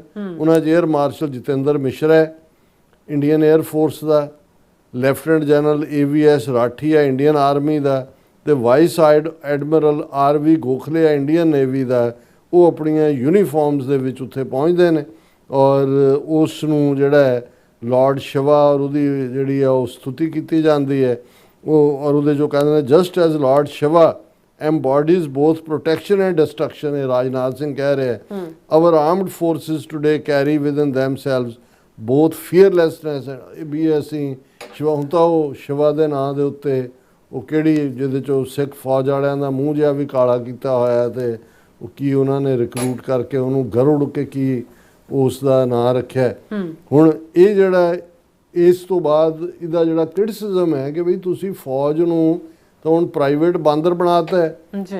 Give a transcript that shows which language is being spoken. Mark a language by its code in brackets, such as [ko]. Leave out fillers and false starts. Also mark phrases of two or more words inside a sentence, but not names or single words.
[pa] ਉਹਨਾਂ 'ਚ ਏਅਰ ਮਾਰਸ਼ਲ ਜਤਿੰਦਰ ਮਿਸ਼ਰਾ ਹੈ ਇੰਡੀਅਨ ਏਅਰ ਫੋਰਸ ਦਾ, ਲੈਫਟੀਨੈਂਟ ਜਨਰਲ AVS ਰਾਠੀ ਹੈ ਇੰਡੀਅਨ ਆਰਮੀ ਦਾ, ਤੇ ਵਾਈਸ ਐਡਮਿਰਲ RV ਗੋਖਲੇ ਹੈ ਇੰਡੀਅਨ ਨੇਵੀ ਦਾ। ਉਹ ਆਪਣੀਆਂ ਯੂਨੀਫਾਰਮਸ ਦੇ ਵਿੱਚ ਉੱਥੇ ਪਹੁੰਚਦੇ ਨੇ ਔਰ ਉਸ ਨੂੰ ਜਿਹੜਾ ਹੈ ਲਾਰਡ ਸ਼ਿਵਾ ਔਰ ਉਹਦੀ ਜਿਹੜੀ ਆ ਉਹ ਸਤੁਤੀ ਕੀਤੀ ਜਾਂਦੀ ਹੈ। ਉਹ ਔਰ ਉਹਦੇ ਜੋ ਕਹਿੰਦੇ ਨੇ [en] just as Lord Shiva embodies both protection and destruction, [pa] ਇਹ ਰਾਜਨਾਥ ਸਿੰਘ ਕਹਿ ਰਿਹਾ ਹੈ। [en] our armed forces today carry within themselves both fearlessness [pa] ਵੀ ਅਸੀਂ ਸ਼ਿਵਾ, ਹੁਣ ਤਾਂ ਉਹ ਸ਼ਿਵਾ ਦੇ ਨਾਂ ਦੇ ਉੱਤੇ ਉਹ ਕਿਹੜੀ ਜਿਹਦੇ 'ਚੋਂ ਸਿੱਖ ਫੌਜ ਵਾਲਿਆਂ ਦਾ ਮੂੰਹ ਜਿਹਾ ਵੀ ਕਾਲਾ ਕੀਤਾ ਹੋਇਆ ਤੇ ਉਹ ਕੀ ਉਹਨਾਂ ਨੇ ਰਿਕਰੂਟ ਕਰਕੇ ਉਹਨੂੰ ਗਰੁੜ ਕੇ ਕੀ ਉਸ ਦਾ ਨਾਂ ਰੱਖਿਆ। ਹੁਣ ਇਹ ਜਿਹੜਾ ਇਸ ਤੋਂ ਬਾਅਦ ਇਹਦਾ ਜਿਹੜਾ ਕ੍ਰਿਟਿਸਿਜ਼ਮ ਹੈ ਕਿ ਬਈ ਤੁਸੀਂ ਫੌਜ ਨੂੰ ਤਾਂ ਹੁਣ ਪ੍ਰਾਈਵੇਟ ਬਾਂਦਰ ਬਣਾਤਾ ਹੈ।